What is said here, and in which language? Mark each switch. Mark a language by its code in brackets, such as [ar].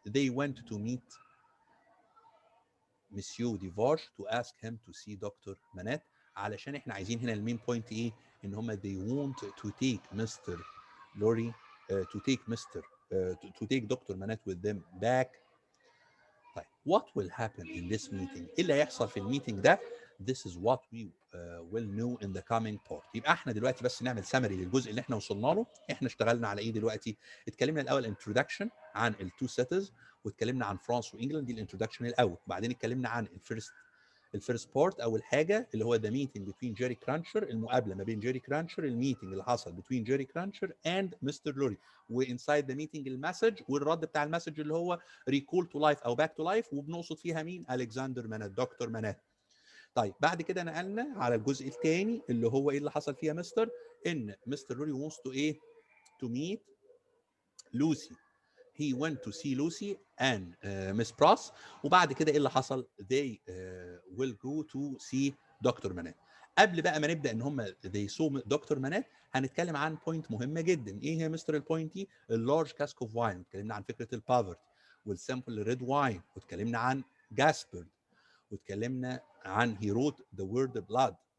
[en] they went to meet monsieur Defarge to ask him to see doctor Manette. [ar] علشان احنا عايزين هنا المين بوينت ايه؟ ان هم [en] they want to take [ar] مستر لوري to take مستر to take دكتور منات [en] with them back. طيب what will happen in this meeting؟ [ar] ايه اللي هيحصل في الميتنج ده؟ [en] This is what we will know in the coming part. [ar] يبقى احنا دلوقتي بس نعمل سمري للجزء اللي احنا وصلنا له. احنا اشتغلنا على ايه دلوقتي؟ اتكلمنا الاول introduction عن التو سيتيز، واتكلمنا عن فرانس وانجلاند، دي الانترودكشن الاول. وبعدين اتكلمنا عن الفيرست بارت، اول حاجه اللي هو ذا ميتنج بتوين جيري كرانشر، المقابله ما بين جيري كرانشر، الميتنج اللي حصل بتوين جيري كرانشر اند مستر لوري، وانسايد ذا ميتنج المسج والرد بتاع المسج اللي هو ريكول تو لايف او باك تو لايف، وبنقصد فيها مين؟ الكسندر منات، دكتور منات. طيب بعد كده نقلنا على الجزء الثاني اللي هو ايه اللي حصل فيها مستر؟ ان مستر لوري wants to ايه؟ [en] to meet [ar] لوسي. [en] he went to see Lucy and Miss Pross. [ar] وبعد كده ايه اللي حصل؟ [en] they will go to see [ar] دكتور منات. قبل بقى ما نبدا ان هم [en] they saw [ar] دكتور منات هنتكلم عن بوينت مهمه جدا. ايه هي مستر البوينت دي؟ اللارج كاسك اوف واين، واتكلمنا عن فكره البافرتي والسامبل ريد واين، واتكلمنا عن جاسبرد، واتكلمنا عن [en] he wrote the word blood.